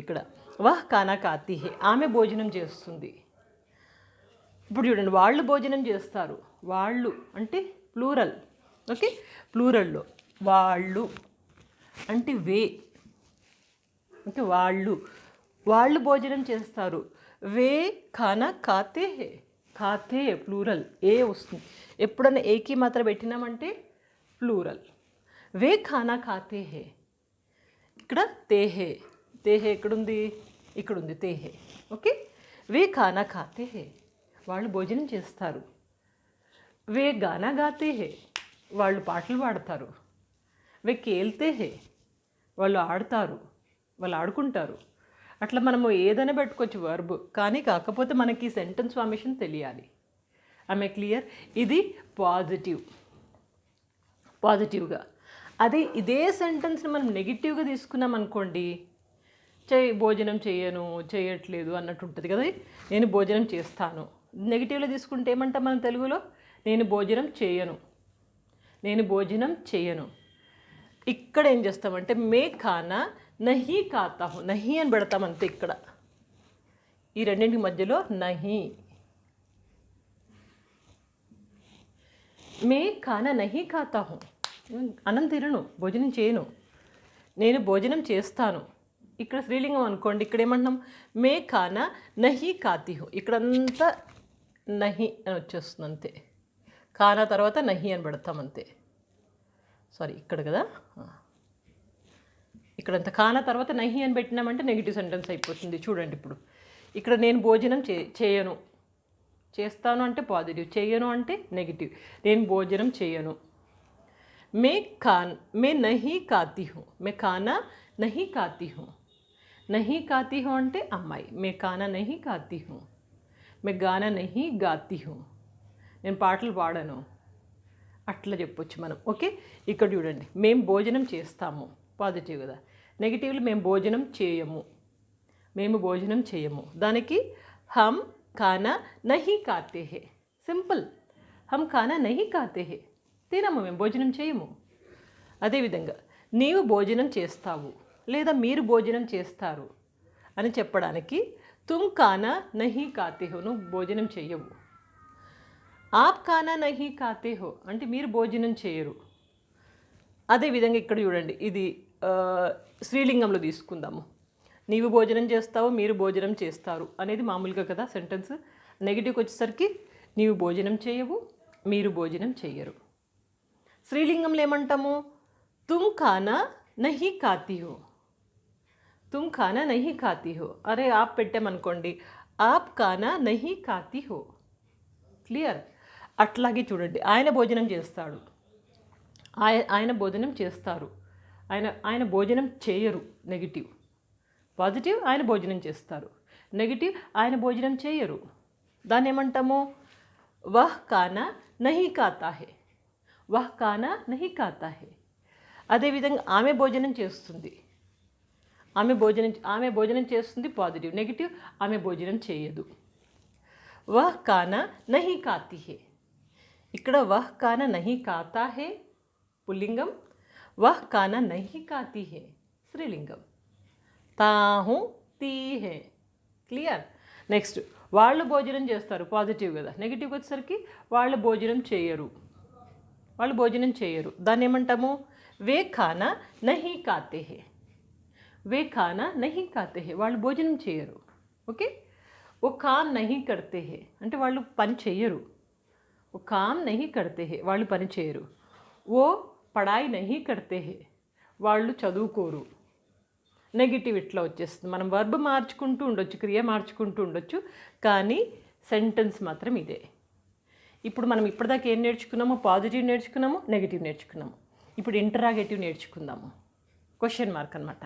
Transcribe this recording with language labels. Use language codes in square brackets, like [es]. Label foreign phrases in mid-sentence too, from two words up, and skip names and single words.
[te] ఇక్కడ [hi] वह खाना खाती है, [te] ఆమె భోజనం చేస్తుంది. ఇప్పుడు చూడండి, వాళ్ళు భోజనం చేస్తారు. వాళ్ళు అంటే ప్లూరల్. ఓకే, ప్లూరల్లో వాళ్ళు అంటే వే. ఓకే, వాళ్ళు భోజనం చేస్తారు. [hi] वे खाना खाते हैं। खाते [te] ప్లూరల్, ఏ వస్తుంది. ఎప్పుడన్నా ఏకి మాత్రం పెట్టినామంటే ప్లూరల్. [hi] वे खाना खाते हैं. ఇక్కడ ते है, [te] తేహే ఎక్కడుంది, ఇక్కడుంది తేహే. ఓకే, [hi] वे खाना खाते हैं, [te] వాళ్ళు భోజనం చేస్తారు. [hi] वे गाना गाते हैं, [te] వాళ్ళు పాటలు పాడతారు. [hi] वे खेलते हैं, [te] వాళ్ళు ఆడతారు, వాళ్ళు ఆడుకుంటారు. అట్లా మనము ఏదైనా పెట్టుకోవచ్చు వర్బ్, కానీ కాకపోతే మనకి సెంటెన్స్ ఫార్మేషన్ తెలియాలి. ఆమె క్లియర్? ఇది పాజిటివ్గా. అదే ఇదే సెంటెన్స్ని మనం నెగిటివ్గా తీసుకున్నాం అనుకోండి, భోజనం చేయట్లేదు అన్నట్టు ఉంటుంది కదా. నేను భోజనం చేస్తాను. నెగిటివ్లో తీసుకుంటే ఏమంటాం మనం తెలుగులో? నేను భోజనం చేయను. ఇక్కడ ఏం చేస్తామంటే [hi] मैं खाना नहीं खाता हूँ, [te] నహీ అని పెడతాం అంతే. ఇక్కడ ఈ రెండింటి మధ్యలో నహీ. [hi] मैं खाना नहीं खाता हूँ, [te] అన్నం తినను, భోజనం చేయను. నేను భోజనం చేస్తాను. ఇక్కడ స్త్రీలింగం అనుకోండి, ఇక్కడ ఏమంటున్నాం? [hi] मैं खाना नहीं खाती हूँ, [te] ఇక్కడంతా నహీ అని వచ్చేస్తుంది అంతే. ఖానా తర్వాత నహీ అని పెడతాం అంతే. సారీ, ఇక్కడ కదా, ఇక్కడంతా ఖానా తర్వాత నహీ అని పెట్టినామంటే నెగిటివ్ సెంటెన్స్ అయిపోతుంది. చూడండి ఇప్పుడు ఇక్కడ నేను భోజనం చేయను, చేస్తాను అంటే పాజిటివ్, చేయను అంటే నెగిటివ్. నేను భోజనం చేయను. [hi] मैं नहीं खाती हूँ, मैं खाना नहीं खाती हूँ. नहीं खाती हूँ [te] అంటే అమ్మాయి. [hi] मैं खाना नहीं खाती हूँ. मैं गाना नहीं गाती हूँ, [te] నేను పాటలు పాడను. అట్లా చెప్పొచ్చు మనం. ఓకే, ఇక్కడ చూడండి, మేము భోజనం చేస్తాము, పాజిటివ్ కదా. నెగిటివ్లో మేము భోజనం చేయము. [hi] దానికి हम खाना नहीं खाते हैं. సింపుల్, हम खाना नहीं खाते हैं, [te] తినము, మేము భోజనం చేయము. అదేవిధంగా నీవు భోజనం చేస్తావు లేదా మీరు భోజనం చేస్తారు అని చెప్పడానికి [hi] तुम खाना नहीं खाते हो, [te] నువ్వు భోజనం చెయ్యవు. [hi] आप खाना नहीं खाते हो [te] అంటే మీరు భోజనం చేయరు. అదేవిధంగా ఇక్కడ చూడండి, ఇది స్త్రీలింగంలో తీసుకుందాము. నీవు భోజనం చేస్తావు, మీరు భోజనం చేస్తారు అనేది మామూలుగా కదా సెంటెన్స్. నెగిటివ్కి వచ్చేసరికి నీవు భోజనం చేయవు, మీరు భోజనం చెయ్యరు. స్త్రీలింగంలో ఏమంటాము? [hi] तुम खाना नहीं खाती हो, तुम खाना नहीं खाती हो. अरे आप పెట్టామనుకోండి, आप खाना नहीं खाती हो. [te] క్లియర్? అట్లాగే చూడండి, ఆయన భోజనం చేస్తాడు, ఆయన భోజనం చేస్తారు, ఆయన భోజనం చేయరు. నెగిటివ్. పాజిటివ్, ఆయన భోజనం చేస్తారు. నెగిటివ్, ఆయన భోజనం చేయరు. దాన్ని ఏమంటాము? [hi] वह खाना नहीं खाता है, वह खाना नहीं खाता है. [te] అదేవిధంగా ఆమె భోజనం చేస్తుంది, ఆమె భోజనం చేస్తుంది పాజిటివ్. నెగిటివ్, ఆమె భోజనం చేయదు. [hi] वह खाना नहीं खाती है, ఇక్కడ वह खाना नहीं खाता है పుల్లింగం, वह खाना नहीं खाती है స్త్రీలింగం. తాహు తీ హే. క్లియర్? [te] నెక్స్ట్, వాళ్ళు భోజనం చేస్తారు, పాజిటివ్ కదా. నెగిటివ్కి వచ్చేసరికి వాళ్ళు భోజనం చేయరు. దాన్ని ఏమంటాము? [hi] वे खाना नहीं खाते हैं, वे खाना नहीं खाते हैं, [te] వాళ్ళు భోజనం చేయరు. [hi] ఓకే, वो काम नहीं करते हैं [te] అంటే వాళ్ళు పని చెయ్యరు. [hi] वो काम नहीं करते हैं, [te] వాళ్ళు పని చేయరు. [hi] वो पढ़ाई नहीं करते हैं, [te] వాళ్ళు చదువుకోరు. నెగిటివ్ ఇట్లా వచ్చేస్తుంది. మనం వర్బ్ మార్చుకుంటూ ఉండొచ్చు, క్రియ మార్చుకుంటూ ఉండొచ్చు, కానీ సెంటెన్స్ మాత్రం ఇదే. ఇప్పుడు మనం ఇప్పటిదాకా ఏం నేర్చుకున్నాము? పాజిటివ్ నేర్చుకున్నాము, నెగిటివ్ నేర్చుకున్నాము. ఇప్పుడు ఇంటరాగేటివ్ నేర్చుకుందాము. క్వశ్చన్ మార్క్ అనమాట.